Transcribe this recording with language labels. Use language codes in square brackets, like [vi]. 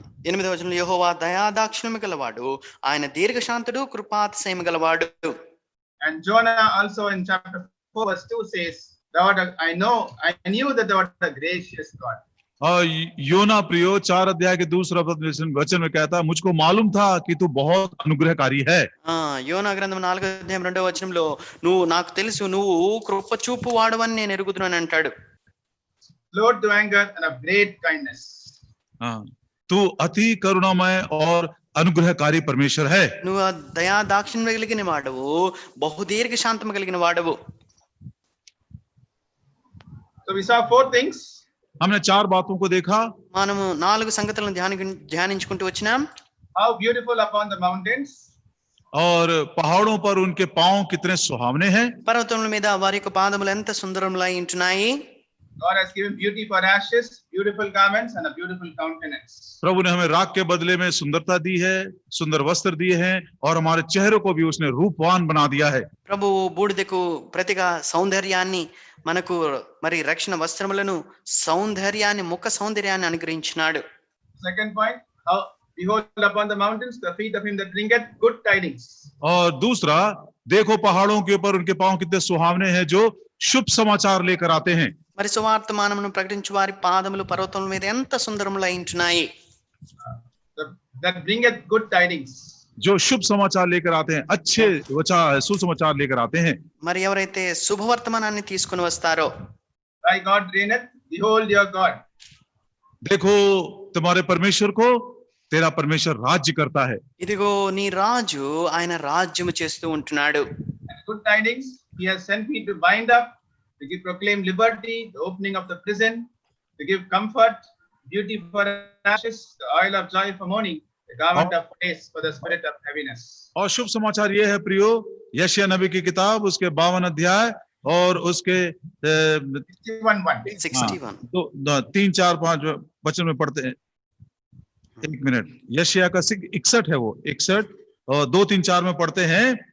[te] 8వ వచనంలో యెహోవా దయా దాక్షిణ్యము గలవాడు, ఆయన దీర్ఘశాంతుడు, కృపాతిశయము గలవాడు. [en] And Jonah also in chapter 4 verse 2 says, I knew that thou art a gracious God. [hi] और योना प्रियो 4 अध्याय के दूसरा वचन में कहता, मुझको मालूम था कि तू बहुत अनुग्रहकारी है. [te] యోనా గ్రంథం 4వ అధ్యాయం 2వ వచనంలో నువ్వు నాకు తెలుసు నువ్వు కృప చూపు వాడవని నేను ఎరుగుతున్నాను అంటాడు. [en] Slow to anger and of great kindness. [hi] तू अति करुणामय और अनुग्रहकारी परमेश्वर है. [te] నువ్వు దయా దాక్షిణ్యం కలిగిన వాడవు, బహుదీర్ఘ శాంతం కలిగిన వాడవు. [en] So we saw 4 things. [hi] हमने 4 बातों को देखा. [te] మనము 4 సంగతులను ధ్యానించుకుంటూ వచ్చినాం. [en] How beautiful upon the mountains. [hi] और पहाड़ों पर उनके पांव कितने सुहावने हैं. [te] పర్వతముల మీద వారి యొక్క పాదములు ఎంత సుందరములై ఉంటున్నాయి. [en] God has given beauty for ashes, beautiful garments and a beautiful countenance. [hi] प्रभु ने हमें राख के बदले में सुंदरता दी है, सुंदर वस्त्र दिए हैं और हमारे चेहरों को भी उसने रूपवान बना दिया है. [te] ప్రభు బూడిదకు ప్రతిగా సౌందర్యాన్ని మనకు మరి రక్షణ వస్త్రములను సౌందర్యాన్ని ముఖ సౌందర్యాన్ని అనుగ్రహించినాడు. [en] Second point, how behold upon the mountains the feet of him that bringeth good tidings. [hi] और दूसरा, देखो पहाड़ों के ऊपर उनके पांव कितने सुहावने हैं जो शुभ समाचार लेकर आते हैं. [te] మరి సువార్తమానమును ప్రకటించు వారి పాదములు పర్వతముల మీద ఎంత సుందరములై ఉంటున్నాయి. [en] That bringeth good tidings. [hi] जो शुभ समाचार लेकर आते हैं, अच्छे सुसमाचार लेकर आते हैं. [te] మరి ఎవరైతే శుభవర్తమానాన్ని తీసుకుని వస్తారో. [en] Thy God reigneth, behold your God. [hi] देखो तुम्हारे परमेश्वर को, तेरा परमेश्वर राज्य करता है. [te] ఇదిగో నీ రాజు ఆయన రాజ్యము చేస్తూ ఉంటున్నాడు. [en] Good tidings, he has sent me to bind up, to proclaim liberty, the opening of the prison, to give comfort, beauty for ashes, the oil of joy for mourning, the garment of praise for the spirit of heaviness. [hi] और शुभ समाचार ये है प्रियो, यशायाह नबी की किताब उसके 52 अध्याय और उसके 61 तो 3, 4, 5 वचन में पढ़ते हैं. 1 मिनट, यशायाह का 61 है वो 61 और 2, 3, 4 में पढ़ते हैं.